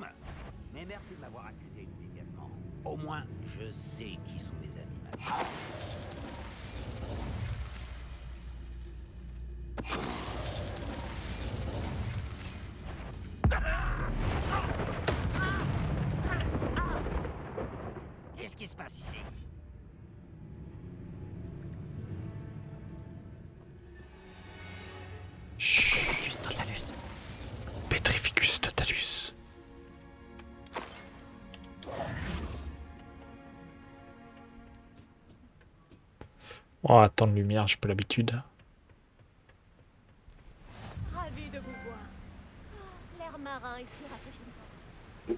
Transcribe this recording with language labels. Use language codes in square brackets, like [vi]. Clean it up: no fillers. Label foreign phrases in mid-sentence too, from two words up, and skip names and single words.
[fr] Mais merci de m'avoir accusé immédiatement. Au moins, je sais qui sont les animaux. Qu'est-ce qui se passe ici? [la] Petrificus totalus. Petrificus totalus. [fr] Oh, attends de lumière, j'ai pas l'habitude. Ravi de vous voir. Oh, l'air marin est si rafraîchissant.